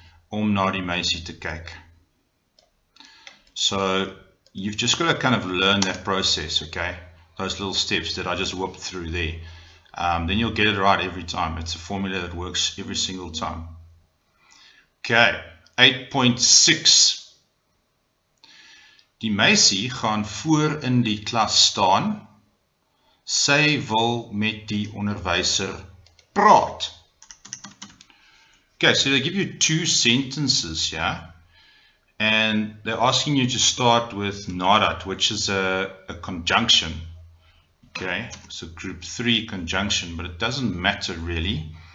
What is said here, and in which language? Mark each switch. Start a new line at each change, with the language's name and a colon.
Afrikaans: Om na die meisie te kyk.
English: So you've just got to kind of learn that process, okay? Those little steps that I just whooped through there. Then you'll get it right every time. It's a formula that works every single time. Okay, 8.6.
Afrikaans: Die meisie gaan voor in die klas staan. Sy wil met die onderwyser praat.
English: Okay, so they give you two sentences here, and they're asking you to start with nadat, which is a conjunction. Okay, so group 3 conjunction, but it doesn't matter really.